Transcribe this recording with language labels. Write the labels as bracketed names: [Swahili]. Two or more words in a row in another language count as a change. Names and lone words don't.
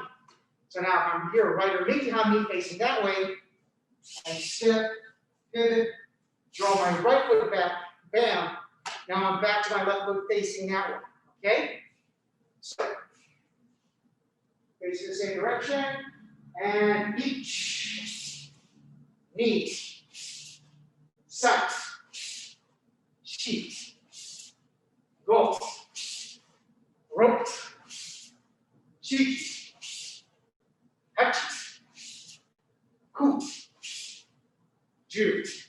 [English] So now if I'm here, right or [Japanese] miki hanmi [English] facing that way, I step, pivot, draw my right foot back, bam. Now I'm back to my left foot facing that way. Okay? So facing the same direction, and each, [Japanese] ni, san, shi, go, roku, shichi, hachi, ku, ju.